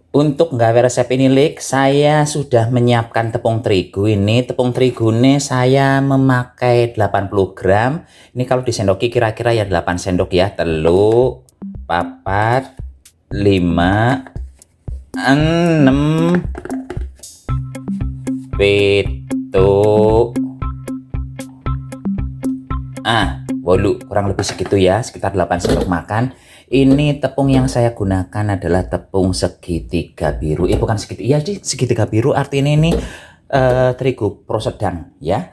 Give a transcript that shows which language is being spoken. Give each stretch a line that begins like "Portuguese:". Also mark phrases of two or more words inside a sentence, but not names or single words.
Indonesian: Untuk nggawe resep ini Lik, saya sudah menyiapkan tepung terigu ini. Tepung terigu ini saya memakai 80 gram. Ini kalau disendoki kira-kira ya 8 sendok ya.
Javanese: Telu, papat, 5, 6, pitu,
Indonesian: wolu, kurang lebih segitu ya, sekitar 8 sendok makan. Ini tepung yang saya gunakan adalah tepung segitiga biru. Bukan segitiga, iya segitiga biru artinya ini terigu pro sedang ya.